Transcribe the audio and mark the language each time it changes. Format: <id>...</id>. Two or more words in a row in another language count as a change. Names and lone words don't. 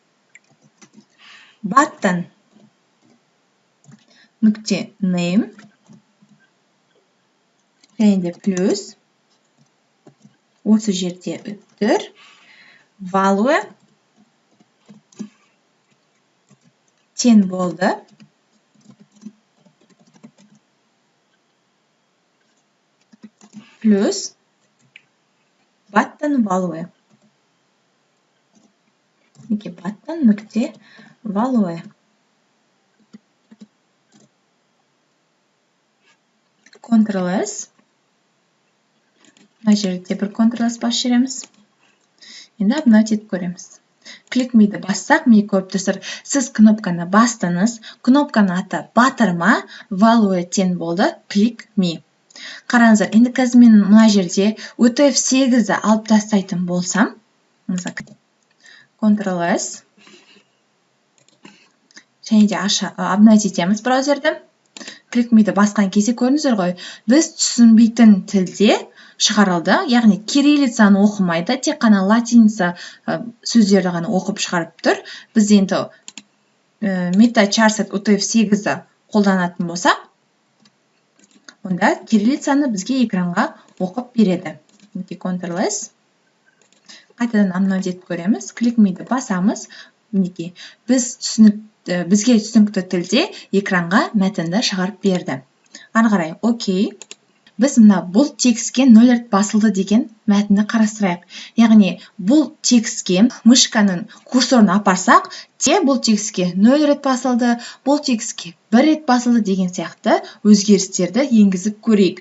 <kk>button нүкте name, және де плюс осы жерде үттір value тең болды. Плюс</kk> <en>button value.</en> <kk>Button нүкте value. Ctrl-S. Мына жерде бір Ctrl-S бас жереміз. Енді обновить етіп көреміз.</kk> <en>Click me-ді</en> <kk>бассақ, міне көріп тұрсыздар, сіз кнопканы бастыңыз, кнопканың аты батырма, value тең болды,</kk> <en>click me.</en> <kk>Қараңыздар, енді қазір мен мына жерде UTF-8-ді алып тастайтын болсам, Ctrl-S, және де обновить етеміз браузерді.</kk> <en>Click me-ді</en> <kk>басқан кезде көрдіңіздер ғой, біз түсінбейтін тілде шығарылды, яғни кириллицаны оқымайды, тек қана латиница сөздерді ғана оқып шығарып тұр. Біз енді MetaCharset UTF-8-ді қолданатын болсақ, онда кириллицаны бізге экранға оқып береді. Ctrl-S, қайтадан обновить етіп көреміз.</kk> <en>Click me-ді</en> <kk>басамыз. Бізге түсінікті тілде экранға мәтінді шығарып берді. Ары қарай, окей. Біз бұл текстке 0 рет басылды деген мәтінді қарастырайық. Яғни бұл текстке мышканың курсорын апарсақ, бұл текстке 0 рет басылды, бұл текстке 1 рет басылды деген сияқты өзгерістерді енгізіп көрейік.</kk>